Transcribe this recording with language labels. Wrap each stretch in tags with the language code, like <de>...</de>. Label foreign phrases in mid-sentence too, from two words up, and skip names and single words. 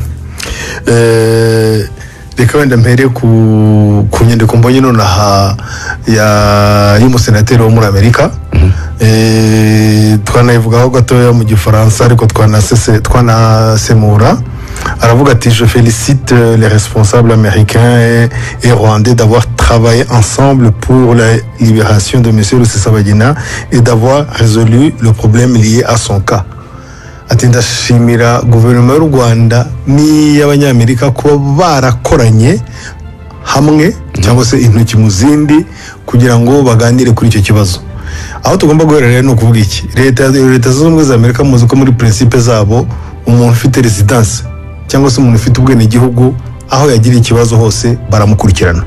<rw>Reka wenda mpere ku nyandiko mbonye nonaha y'umusenateri wo muri Amerika. Twanayivugaho gatoya mu Gifaransa ariko twanasemura. Aravuga ati:</rw> <fr>je félicite les responsables américains et rwandais d'avoir travaillé ensemble pour la libération de monsieur Rusesabagina et d'avoir résolu le problème lié à son cas.</fr> <rw>Ati ndashimira guverinoma y'u Rwanda n'iy'abanyamerika ko barakoranye hamwe cyangwa se intoki mu zindi kugira ngo baganire kuri icyo kibazo. Aho tugomba guhera rero no kuvuga iki: leta zunze ubumwe za Amerika muzi ko muri principe zabo umuntu ufite residence cyangwa se umuntu ufite ubwene gihugu aho yagira ikibazo hose baramukurikirana.</rw>